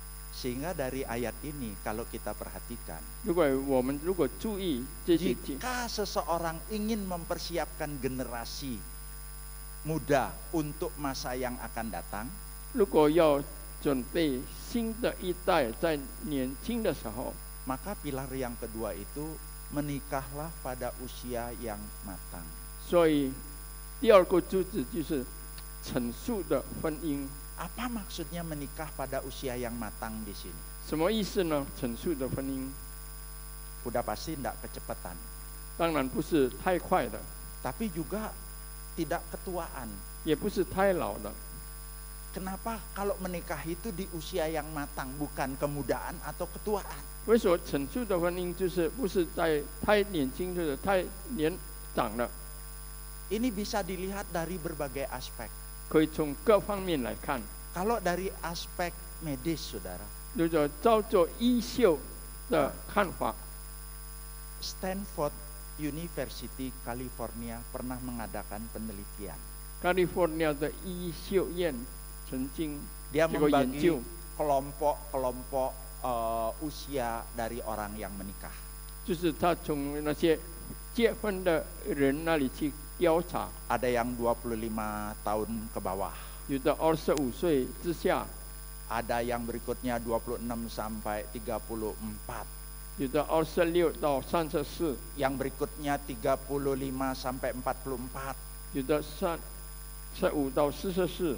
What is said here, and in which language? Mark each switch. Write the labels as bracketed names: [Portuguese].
[Indonesian] Sehingga dari ayat ini kalau kita perhatikan, [Chinese] 我们如果注意这些经， [Indonesian] jika seseorang ingin mempersiapkan generasi muda untuk masa yang akan datang, [Chinese] 如果要准备新的一代在年轻的时候， [Indonesian] maka pilar yang kedua itu menikahlah pada usia yang matang. [Chinese] 所以第二个主旨就是成熟的婚姻。 [Indonesian] Apa maksudnya menikah pada usia yang matang di sini? [Chinese] 什么意思呢？成熟的婚姻， [Indonesian] Udah pasti tidak kecepatan, [Chinese] 当然不是太快的， [Indonesian] tapi juga tidak ketuaan. [Chinese] 也不是太老的。 [Indonesian] Kenapa kalau menikah itu di usia yang matang, bukan kemudaan atau ketuaan? [Chinese] 为什么成熟的婚姻就是不是在太年轻或者太年长了？ [Indonesian] Ini bisa dilihat dari berbagai aspek. [Chinese] 可以从各方面来看。 [Indonesian] Kalau dari aspek medis, saudara, [Chinese] 如果照做医秀的看法， [Indonesian] Stanford University California pernah mengadakan penelitian. [Chinese] 加利福尼亚的医秀院曾经 [Indonesian] Dia [Chinese] 这个研 [Indonesian] membagi [Chinese] 究， [Indonesian] kelompok-kelompok usia dari orang yang menikah. [Chinese] 就是他从那些结婚的人那里去调查， [Indonesian] Ada yang 25 tahun ke bawah, [Chinese] 有的25岁之下， [Indonesian] ada yang berikutnya 26 sampai 34, [Chinese] 有的26到34， [Indonesian] yang berikutnya 35 sampai 44, [Chinese] 有的35到44，